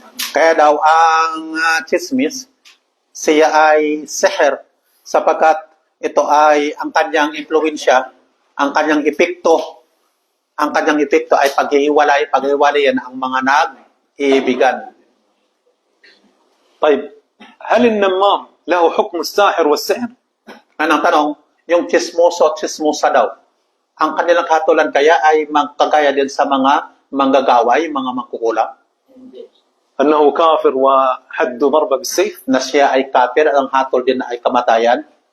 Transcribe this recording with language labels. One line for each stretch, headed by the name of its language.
Filipino: Kaya daw ang chismis, siya ay sihir sapagkat ito ay ang kanyang impluwensya, ang kanyang epekto ay paghiwalayan ang mga nag-iibigan.
Arabic: طيب هل النمام له حكم الساحر والسحر؟
Filipino: Anong tanong, yung chismoso at chismosa daw, ang kanilang hatulan kaya ay magkagaya din sa mga manggagaway, mga mangkukulam?
Arabic: أنه كافر وحد ضربة بالسيف؟
Filipino: Na siya ay kafir at ang hatol din ay kamatayan?